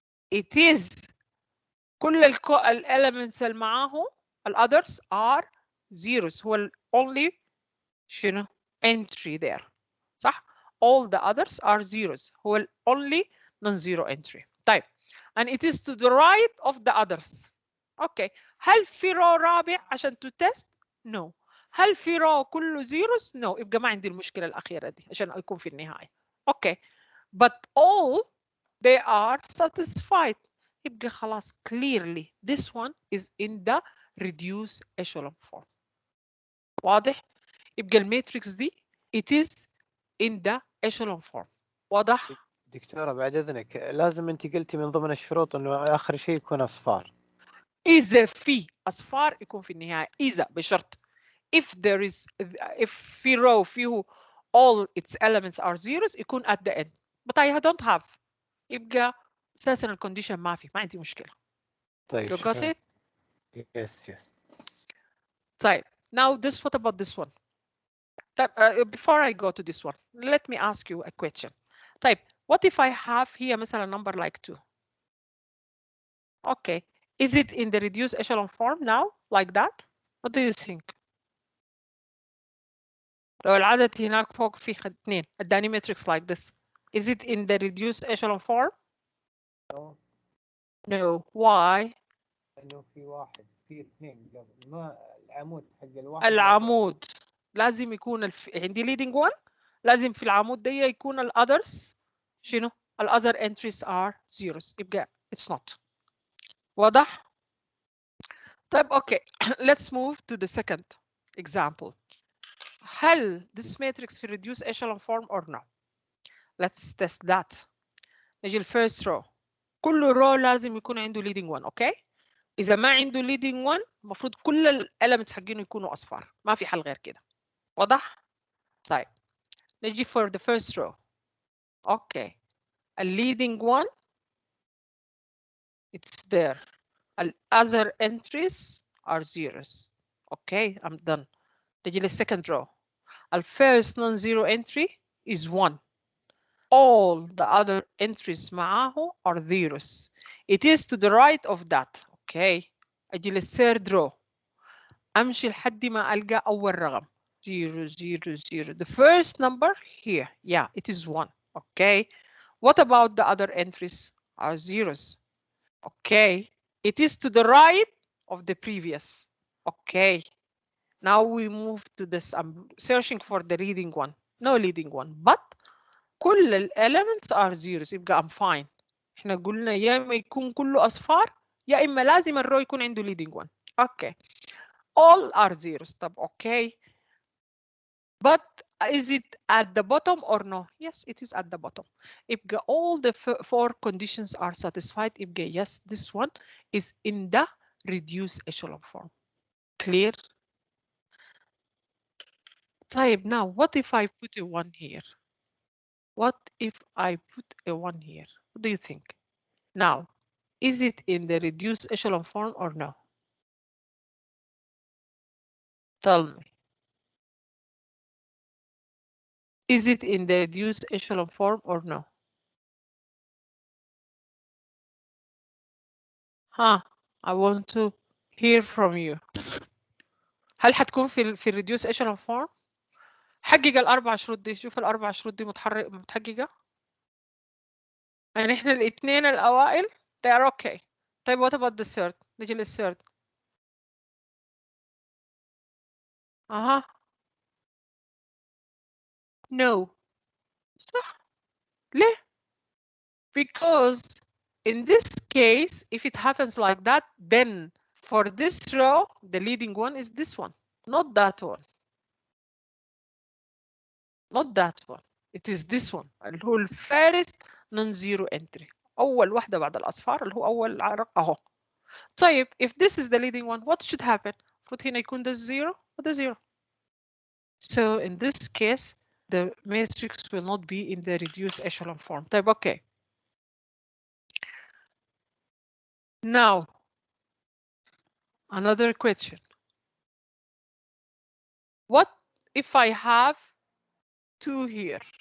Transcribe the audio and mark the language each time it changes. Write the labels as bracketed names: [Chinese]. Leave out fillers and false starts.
[English] It is كل elements [Arabic] اللي معاه [English] others are zeros. هو only شنو entry there. صح؟ All the others are zeros. هو only non-zero entry. [Arabic] طيب. [English] And it is to the right of the others. Okay. [Arabic] هل في رو رابع عشان [English] to test? No. [Arabic] هل في رو كله zeros? [English] No. [Arabic] يبقى ما عندي المشكلة الأخيرة دي عشان أكون في النهاية. [English] Okay. But all they are satisfied. [Arabic] يبقى خلاص [English] clearly this one is in the reduced echelon form. [Arabic] واضح؟ يبقى الماتريكس دي [English] it is in the echelon form. [Arabic] واضح؟ دكتورة بعد إذنك لازم أنت قلتي من ضمن الشروط إنه آخر شيء يكون أصفار. إذا في أصفار يكون في النهاية. إذا بشرط. [English] If there is if في row فيه all its elements are zeros يكون at the end. But I don't have. [Arabic] يبقى أساسا الكونديشن ما في. ما عندي مشكلة. طيب. [English] You got it? Yes, yes. [Arabic] طيب. [English] Now this, what about this one? Before I go to this one, let me ask you a question. طيب, what if I have here مثلا number like 2? Okay, is it in the reduced echelon form now, like that? What do you think? [Arabic] لو العدد هناك فوق فيه 2 اداني [English] matrix like this, is it in the reduced echelon form? No. No. Why? [Arabic] لأنه في واحد في 2 قبل ما العمود حق الواحد. العمود لازم يكون عندي leading one، لازم في العمود ده يكون ال others شنو؟ ال [English] other entries are zeros. يبقى it's not. [Arabic] واضح؟ طيب okay. [English] Let's move to the second example. هل this matrix في reduced echelon form or no? Let's test that. نجي ال first row. [Arabic] كل رو لازم يكون عنده leading one. اوكي، اذا ما عنده leading one المفروض كل الالمنتس حقينه يكونوا اصفار، ما في حل غير كده. واضح؟ طيب نجي [English] for the first row. Okay, leading one it's there. other entries are zeros. Okay, I'm done. نجي للsecond row. first non-zero entry is 1. All the other entries معاه are zeros. It is to the right of that. Okay. أجي للthird row. [Arabic] أمشي لحد ما ألقى أول رقم 0 0 0. [English] The first number here. Yeah, it is 1. Okay. What about the other entries? Are zeros. Okay. It is to the right of the previous. Okay. Now we move to this. I'm searching for the leading one. No leading one, but كل ال elements are zeros. يبقى I'm fine. [Arabic] احنا قلنا يا اما يكون كله اصفار يا اما لازم الرو يكون عنده leading one. [English] Okay. All are zeros. طب okay. But is it at the bottom or no? Yes, it is at the bottom. يبقى all the four conditions are satisfied. يبقى yes, this one is in the reduced echelon form. Clear? طيب, now what if I put a 1 here? What if I put a 1 here? What do you think? Now, is it in the reduced echelon form or no? Tell me. Is it in the reduced echelon form or no? Huh, I want to hear from you. [Arabic] هل حتكون في reduced echelon form؟ حقق الأربع شروط دي، شوف الأربع شروط دي متحققة. يعني إحنا الاثنين الأوائل [English] they are okay. طيب what about the third؟ [Arabic] نجي للثيرد. أها. [English] No. صح. ليه؟ Because in this case, if it happens like that, then for this row, the leading one is this one, not that one. Not that one. It is this one [Arabic] اللي هو الفارس [English] non-zero entry. [Arabic] أول واحدة بعد الأصفار اللي هو أول عرق أهو. [English] طيب, if this is the leading one, what should happen? [Arabic] المفروض هنا يكون ده zero وده zero. [English] So in this case, the matrix will not be in the reduced echelon form. طيب, okay. Now, another question. What if I have 2 here?